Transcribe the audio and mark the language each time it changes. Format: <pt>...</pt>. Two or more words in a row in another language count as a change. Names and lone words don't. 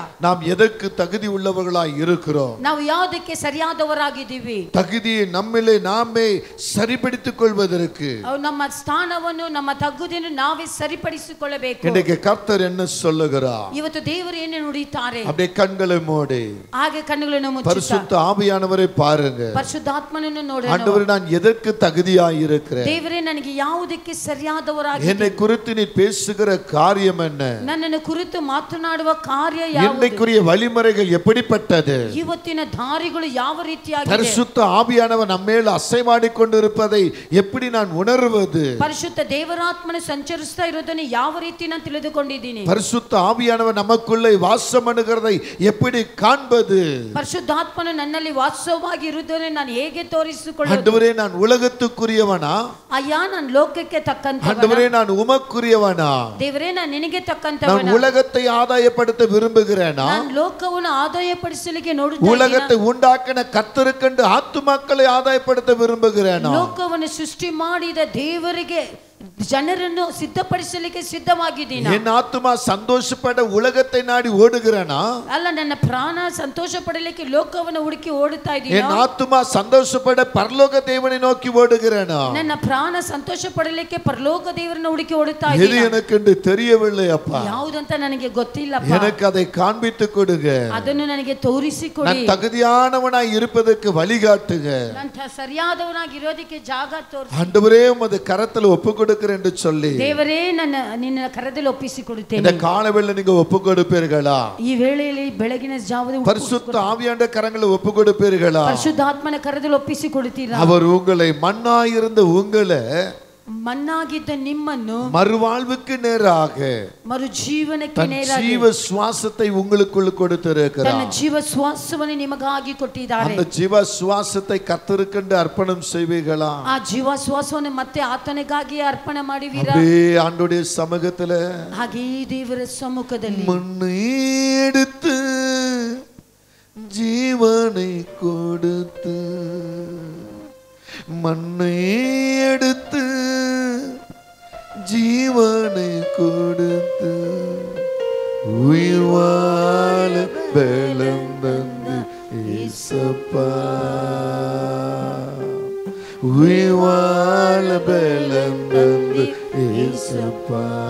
<ta>நாம் எதற்கு தகுதி உள்ளவர்களாய் இருக்கிறோம்?</ta> <kn>ನಾವು ಯಾವುದಕ್ಕೆ ಸರಿಯಾದವರಾಗಿದ್ದೀವಿ?</kn> <ta>தகுதியை நம்மிலே நாமே சரிபடுத்திக் கொள்வதற்கு</ta> <kn>ನಮ್ಮ ಸ್ಥಾನವನ್ನು ನಮ್ಮ ತಗ್ಗುದನ್ನು ನಾವೇ ಸರಿಪಡಿಸಿಕೊಳ್ಳಬೇಕು.</kn> <ta>இன்னைக்கு கர்த்தர் என்ன சொல்லுகிறார்?</ta> <kn>ಇವತ್ತು ದೇವರು ಏನು ನುಡಿತಾರೆ?</kn> <ta>அப்படியே கண்களை மூடி</ta> <kn>ಹಾಗೆ ಕಣ್ಣುಗಳನ್ನು ಮುಚ್ಚಿ</kn> <ta>பரிசுத்த ஆவியானவரை பாருங்க.</ta> <kn>ಪರಿಶುದ್ಧಾತ್ಮನನ್ನು ನೋಡೋಣ.</kn> <ta>ஆண்டவரே நான் எதற்கு தகுதியாய் இருக்கிறேன்?</ta> <kn>ದೇವರೇ ನನಗೆ ಯಾವುದಕ್ಕೆ ಸರಿಯಾದವರಾಗಿದ್ದೀನಿ?</kn> <ta>என்னை குறித்து நீ பேசுகிற காரியம் என்ன?</ta> <kn>ನನ್ನನ್ನು ಕುರಿತು ಮಾತನಾಡುವ ಕಾರ್ಯ ಯಾವುದು?</kn> <ta>இன்னைக்குரிய வழிமுறைகள் எப்படிப்பட்டது?</ta> <kn>ಇವತ್ತಿನ ದಾರಿಗಳು ಯಾವ ರೀತಿಯಾಗಿದೆ?</kn> <ta>பரிசுத்த ஆவியானவர் நம்மேல் அசைவாடி கொண்டிருப்பதை எப்படி நான் உணர்வது?</ta> <kn>ಪರಿಶುದ್ಧ ದೇವರಾತ್ಮನು ಸಂಚರಿಸ್ತಾ ಇರೋದನ್ನು ಯಾವ ರೀತಿ ನಾನು ತಿಳಿದುಕೊಂಡಿದ್ದೀನಿ?</kn> <ta>பரிசுத்த ஆவியானவர் நமக்குள்ளே வாசம் பண்ணுகிறதை எப்படி காண்பது?</ta> <kn>ಪರಿಶುದ್ಧಾತ್ಮನು ನನ್ನಲ್ಲಿ ವಾಸವಾಗಿ ಇರುವುದನ್ನು ನಾನು ಹೇಗೆ ತೋರಿಸಿಕೊಳ್ಳುವುದು?</kn> <ta>ஆண்டவரೇ நான் உலகத்துக்குரியவனா?</ta> <kn>ಅಯ್ಯ ನಾನು ಲೋಕಕ್ಕೆ ತಕ್ಕಂತವனா?</kn> <ta>ஆண்டவரே நான் உமக்குரியவனா?</ta> <kn>ದೇವರೇ ನಾನು ನಿನಗೆ</kn> <ta>நான்</ta> <kn>ತಕ್ಕಂತವனா?</kn> <ta>உலகத்தை ஆதாயப்படுத்த விரும்புகிறேனா?</ta> <kn>ನಾನು ಲೋಕವನ್ನು ಆದಾಯಪಡಿಸಲಿಕ್ಕೆ ನೋಡುತ್ತೇನೆ.</kn> <ta>உலகத்தை உண்டாக்கின கர்த்தருக்கென்று ஆத்துமாக்களை ஆதாயப்படுத்த விரும்புகிறேனா?</ta> <kn>ಲೋಕವನ್ನು ಸೃಷ್ಟಿ ಮಾಡಿದ ದೇವರಿಗೆ ಜನರನ್ನು ಸಿದ್ಧಪಡಿಸಲಿಕ್ಕೆ ಸಿದ್ಧವಾಗಿದ್ದೀನಿ.</kn> <ta>என் ஆத்துமா சந்தோஷப்பட உலகத்தை நாடி ஓடுகிறேனா?</ta> <kn>ಅಲ್ಲ, ನನ್ನ ಪ್ರಾಣ ಸಂತೋಷ ಪಡಲಿಕ್ಕೆ ಲೋಕವನ್ನು ಹುಡುಕಿ ಓಡುತ್ತಾ ಇದ್ದೀನಿ.</kn> <ta>என் ஆத்துமா சந்தோஷப்பட பரலோக தேவனை நோக்கி ஓடுகிறேனா?</ta> <kn>ನನ್ನ ಪ್ರಾಣ ಸಂತೋಷ ಪಡಲಿಕ್ಕೆ ಪರಲೋಕ ದೇವರನ್ನು ಹುಡುಕಿ ಓಡುತ್ತಾ</kn> <ta>இது</ta> <kn>ಇದ್ದೀನಿ.</kn> <ta>எனக்கு என்று தெரியவில்லை அப்பா.</ta> <kn>ಯಾವುದಂತ ನನಗೆ ಗೊತ್ತಿಲ್ಲಪ್ಪ.</kn> <ta>எனக்கு அதை காண்பித்து கொடுங்க.</ta> <kn>ಅದನ್ನು ನನಗೆ ತೋರಿಸಿಕೊಡಿ.</kn> <ta>நான் தகுதியானவனாய் இருப்பதற்கு வழிகாட்டுங்க.</ta> <kn>ನಾನು ಸರಿಯಾದವನಾಗಿ ಇರೋದಕ್ಕೆ ಜಾಗ ತೋರಿಸಿ.</kn> <ta>ஆண்டவரே உமது கரத்தில் ஒப்பு கொடுக்கிறேன் என்று சொல்லி</ta> <kn>ದೇವರೇ ನಿನ್ನ ಕರದಲ್ಲಿ ಒಪ್ಪಿಸಿಕೊಡುತ್ತೇನೆ.</kn> <ta>இந்த காலவேளை நீங்க ஒப்பு கொடுப்பீர்களா?</ta> <kn>ಈ ವೇಳೆಯಲ್ಲಿ ಬೆಳಗಿನ ಜಾವದ</kn> <ta>பரிசுத்த ஆவியானவருடைய கரங்களில் ஒப்பு கொடுப்பீர்களா?</ta> <kn>ಪರಿಶುದ್ಧಾತ್ಮನ ಕರದಲ್ಲಿ ಒಪ್ಪಿಸಿಕೊಡುತ್ತೀರಾ?</kn> <ta>அவர் உங்களை மண்ணாயிருந்த உங்களை</ta> <kn>ಮಣ್ಣಾಗಿದ್ದ ನಿಮ್ಮನ್ನು</kn> <ta>மறுவாழ்வுக்கு நேராக</ta> <kn>ಮರುಜೀವನಕ್ಕೆ ನೇರಾಗಿ</kn> <ta>ஜீவ சுவாசத்தை உங்களுக்குள்ள கொடுத்திருக்கிறார்.</ta> <kn>ತನ್ನ ಜೀವ ಶ್ವಾಸವನ್ನು ನಿಮಗಾಗಿ ಕೊಟ್ಟಿದ್ದಾರೆ.</kn> <ta>அந்த ஜீவ சுவாசத்தை கர்த்தருக்கென்று அர்ப்பணம் செய்வீர்களா?</ta> <kn>ಆ ಜೀವ ಶ್ವಾಸವನ್ನು ಮತ್ತೆ ಆತನಿಗಾಗಿ ಅರ್ಪಣೆ ಮಾಡುವಿರಾ?</kn> <ta>அப்படியே ஆண்டவருடைய சமூகத்துல</ta> <kn>ಹಾಗೆ ದೇವರ ಸಮ್ಮುಖದಲ್ಲಿ</kn> <ta>மண்ணை எடுத்து ஜீவனை கொடுத்து மண்ணை எடுத்து ஜீவனை கொடுத்து உயிர் வாழ பலம் தந்து இயேசப்பா உயிர் வாழ பலம் தந்து இயேசப்பா</ta>